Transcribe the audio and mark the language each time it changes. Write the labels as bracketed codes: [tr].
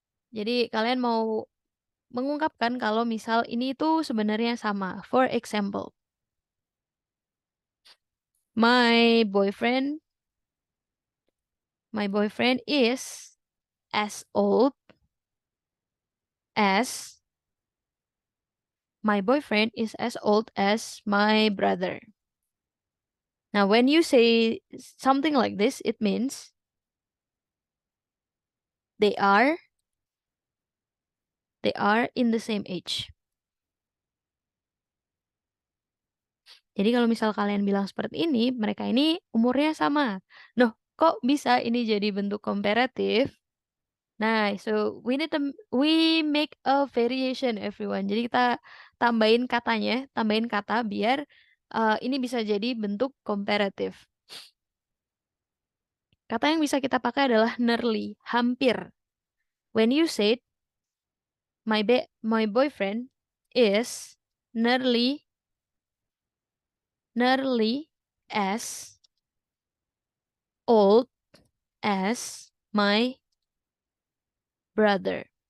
[id] Jadi kalian mau mengungkapkan kalau misal ini itu sebenarnya sama. [en] For example, my boyfriend is as old as my boyfriend is as old as my brother. Now, when you say something like this, it means they are in the same age. [id] Jadi kalau misal kalian bilang seperti ini, mereka ini umurnya sama. Noh, kok bisa ini jadi bentuk komparatif? [en] Nah, so we make a variation everyone. [id] Jadi kita tambahin katanya, tambahin kata biar ini bisa jadi bentuk komparatif. Kata yang bisa kita pakai adalah nearly, hampir. [en] When you said my boyfriend is nearly as old as my brother.